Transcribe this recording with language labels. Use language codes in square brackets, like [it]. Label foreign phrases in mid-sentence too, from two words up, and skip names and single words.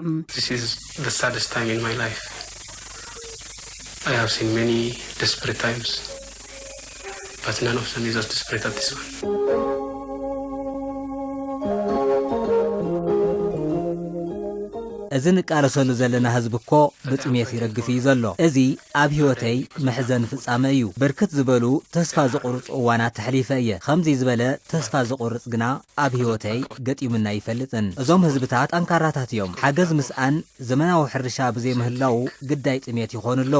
[en] This is the saddest time in my life. I have seen many desperate times, but none of them is as desperate as this one. [ti] እዝን ቃለሰሉ ዘለና ህዝብኮ ብጥሜት ይረግፍ ይዘሎ እዚ ኣብ ህይወተይ መሕዘን ፍጻመ እዩ በርከት ዝበሉ ተስፋ ዝቆርጽ እዋናት ተሕሊፈ እየ ከምዚ ዝበለ ተስፋ ዝቆርጽ ግና ኣብ ህይወተይ ገጢሙና ይፈልጥን እዞም ህዝብታት ጠንካራታት እዮም ሓገዝ ምስኣን ዘመናዊ ሕርሻ ብዘይ ምህላው ግዳይ ጥሜት ይኾንለው